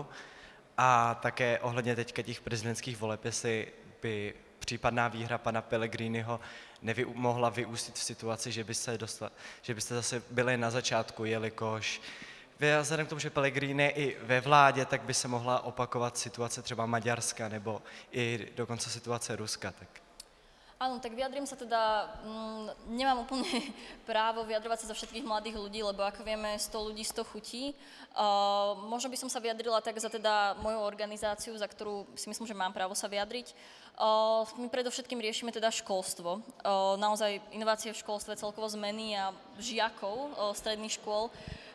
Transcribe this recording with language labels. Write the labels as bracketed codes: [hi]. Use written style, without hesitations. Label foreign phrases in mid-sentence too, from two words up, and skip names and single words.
[cs] A také ohledně teďka těch prezidentských voleb, jestli by případná výhra pana Pellegriniho mohla vyústit v situaci, že byste zase byli na začátku, jelikož vzhledem k tomu, že Pellegrini je i ve vládě, tak by se mohla opakovat situace třeba Maďarska nebo i dokonce situace Ruska. Tak. [sk] Áno, tak vyjadrím sa teda, nemám úplne právo vyjadrovať sa za všetkých mladých ľudí, lebo ako vieme, 100 ľudí, 100 chutí. Možno by som sa vyjadrila tak za teda moju organizáciu, za ktorú si myslím, že mám právo sa vyjadriť. My predovšetkým riešime teda školstvo. Naozaj inovácie v školstve, celkovo zmeny a žiakov stredných škôl.